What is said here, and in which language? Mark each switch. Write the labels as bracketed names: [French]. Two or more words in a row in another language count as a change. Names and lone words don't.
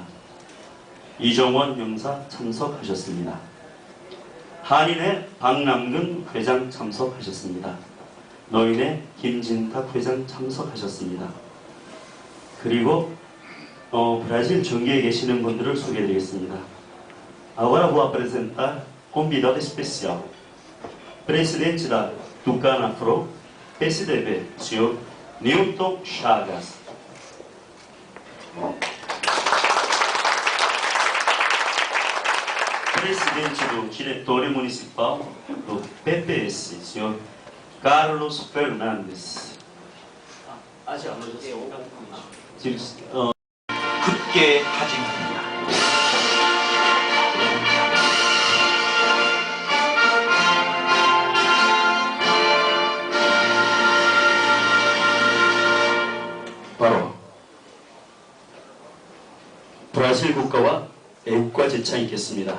[Korean] 이정원 영사 참석하셨습니다. 한인회 박남근 회장 참석하셨습니다. 노인회 김진탁 회장 참석하셨습니다. 그리고 브라질 전계에 계시는 분들을 소개해드리겠습니다. [Portuguese] Agora vou apresentar convidado especial, presidente da Tucanafro, PSDB, senhor Newton Chagas. Presidente do Diretório Municipal do PPS, senhor Carlos Fernandes. [Korean] 아직 안 오셨습니까? 굳게 다짐합니다. 바로 브라질 국가와 애국가 제창이 있겠습니다.